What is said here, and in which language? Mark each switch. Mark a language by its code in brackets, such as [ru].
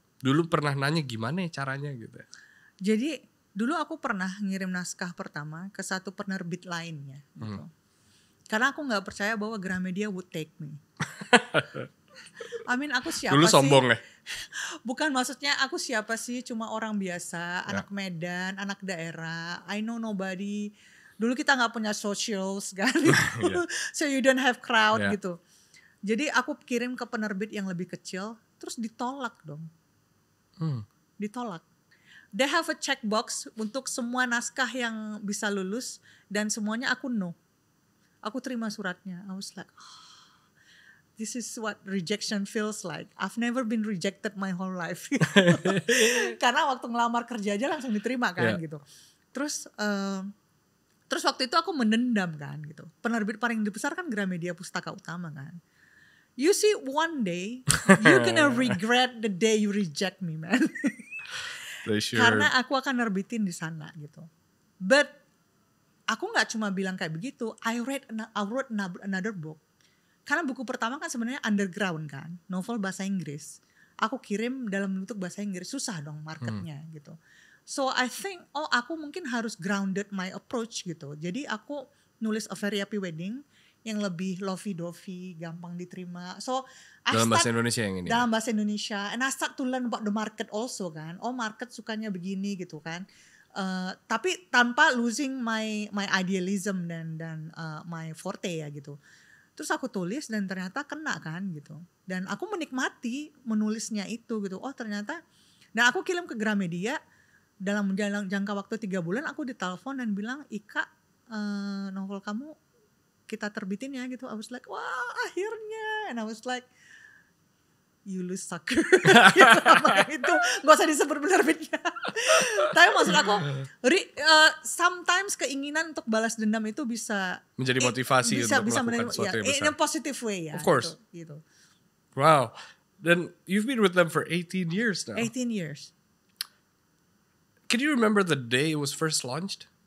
[id] Dulu pernah nanya gimana ya caranya gitu. Jadi dulu aku pernah ngirim naskah pertama ke satu penerbit lainnya. Gitu. Karena aku nggak percaya bahwa Gramedia [en] would take me. [id] Aku siapa Dulu sih? sombong ya? Bukan, maksudnya aku siapa sih? Cuma orang biasa, anak Medan, anak daerah. [en] I know nobody. [id] Dulu kita nggak punya socials kan, [en] so you don't have crowd gitu. [id] Jadi aku kirim ke penerbit yang lebih kecil, terus ditolak dong. Ditolak. [en] They have a checkbox [id] untuk semua naskah yang bisa lulus dan semuanya aku no. Aku terima suratnya. [en] I was like, this is what rejection feels like. I've never been rejected my whole life. [id] Karena waktu ngelamar kerja aja langsung diterima kan gitu. Terus waktu itu aku mendendam kan gitu. Penerbit paling besar kan Gramedia Pustaka Utama kan. [en] You see one day you're gonna regret the day you reject me, man. Sure. [id] Karena aku akan nerbitin di sana gitu. But aku nggak cuma bilang kayak begitu. [en] I wrote another book. [id] Karena buku pertama kan sebenarnya underground kan, novel bahasa Inggris. Aku kirim dalam bentuk bahasa Inggris, susah dong marketnya gitu. So I think, aku mungkin harus [en] grounded my approach [id] gitu. Jadi aku nulis A Very Happy Wedding yang lebih lovey-dovey, gampang diterima. So dalam bahasa Indonesia yang ini. Dalam bahasa Indonesia. [en] And I start to learn about the market also kan. [id] Oh market sukanya begini gitu kan. Tapi tanpa [en] losing my idealism [id] dan my forte ya gitu. Terus aku tulis dan ternyata kena kan gitu. Dan aku menikmati menulisnya itu gitu. Oh ternyata, dan aku kirim ke Gramedia dalam jangka waktu 3 bulan aku ditelepon dan bilang, Ika novel kamu kita terbitin ya gitu. [en] I was like, [id] wah akhirnya. [en] And I was like, you lose sucker. [id] Itu gak usah disebut penerbitnya. Tapi maksud aku sometimes keinginan untuk balas dendam itu bisa menjadi motivasi untuk melakukan sesuatu yang besar. [en] In a positive way ya. Of course. [id] Gitu. [en] Wow. Then you've been with them for 18 years now. 18 years. Can you remember the day it was first launched?